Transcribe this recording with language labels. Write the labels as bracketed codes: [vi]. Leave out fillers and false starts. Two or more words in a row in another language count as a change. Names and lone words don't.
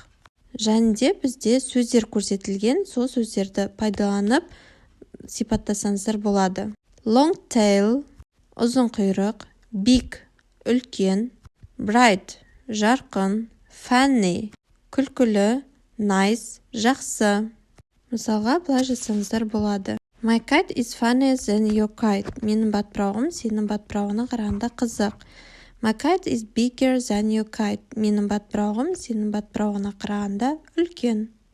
[kk] Және де бізде сөздер көрсетілген, сол сөздерді пайдаланып сипаттасаңыздар болады. [en] Long tail, [kk] ұзын құйрық, big, үлкен, bright, жарқын, funny, күлкілі, nice, жақсы. Мысалға, былай жазсаңыздар болады. [en] My kite is funnier than your kite. [kk] Менің батпырауығым сенің батпырауығына қарағанда қызық. [en] My kite is bigger than your kite. [kk] Менің батпырауығым сенің батпырауығына қарағанда үлкен.